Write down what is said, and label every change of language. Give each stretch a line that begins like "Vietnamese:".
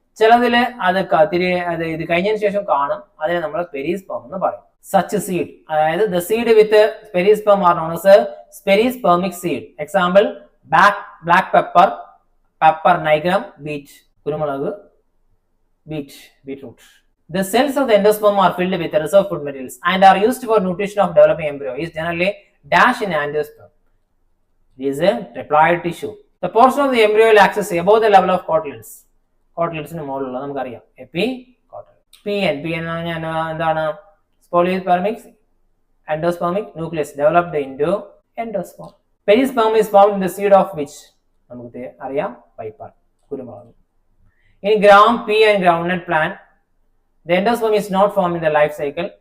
Malayalam: ചിലതില് അത് ഇത് കഴിഞ്ഞതിന് ശേഷം കാണും. അതിനെ നമ്മൾ പെരിസ്പേം എന്ന് പറയും.
English: Such seed, അതായത് the seed with perisperm are known as perispermic seed. Example black pepper, pepper nigrum, beet കുരുമുളക്, beetroot. The cells of the endosperm are filled with reserve food materials and are used for nutrition of developing embryo. Is generally dash in endosperm. This is a triploid tissue. The portion of the embryonal axis above the level of cotyledons.
Malayalam: കോട്ടിലൻസിന് മുകളിലുള്ള നമുക്കറിയാം എപ്പികോട്ടിൽ. PN എന്താണ്?
English: Polyspermic endospermic nucleus developed into endosperm. Perisperm is found in the seed of which
Malayalam: നമുക്ക് അറിയാം?
English: Piper കുരുമുളക്. ഇനി gram, pea and groundnut plant. The endosperm is not formed in the life cycle.